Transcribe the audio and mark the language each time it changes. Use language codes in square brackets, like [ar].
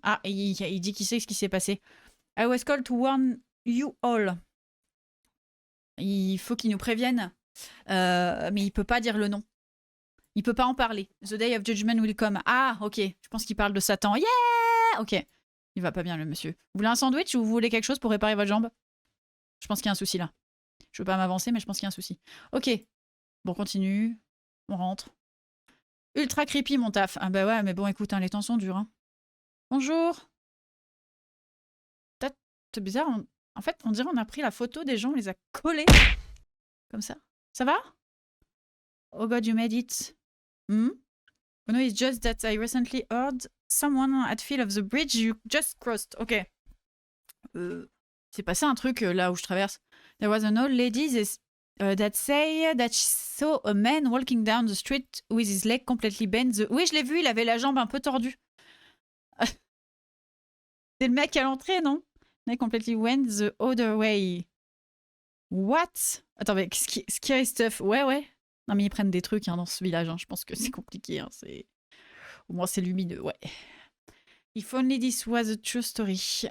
[fr] Ah, il dit qu'il sait ce qui s'est passé. [en] I was called to warn you all. [fr] Il faut qu'il nous prévienne. Mais il peut pas dire le nom. Il peut pas en parler. [en] The day of judgment will come. [fr] Ah, ok. Je pense qu'il parle de Satan. Yeah! Ok. Il va pas bien, le monsieur. Vous voulez un sandwich ou vous voulez quelque chose pour réparer votre jambe? Je pense qu'il y a un souci là. Je veux pas m'avancer, mais je pense qu'il y a un souci. Ok. Bon, on continue. On rentre. [en] Ultra creepy, [fr] mon taf. Ah bah ouais, mais bon, écoute, hein, les temps sont durs. Hein. Bonjour. C'est bizarre. En fait, on dirait qu'on a pris la photo des gens, on les a collés. Comme ça. Ça va? [en] Oh god, you made it. Hmm? Oh no, it's just that I recently heard someone at feel of the bridge you just crossed. Ok. [fr] C'est passé un truc là où je traverse. [en] There was an old lady that say that she saw a man walking down the street with his leg completely bent. [fr] Oui, je l'ai vu, il avait la jambe un peu tordue. C'est le mec à l'entrée, non? [en] Leg completely went the other way. What? [fr] Attends, mais [en] scary stuff. [fr] Ouais, ouais. Non, mais ils prennent des trucs hein, dans ce village. Hein. Je pense que c'est compliqué. Hein. Au moins, c'est lumineux, ouais. [en] If only this was a true story.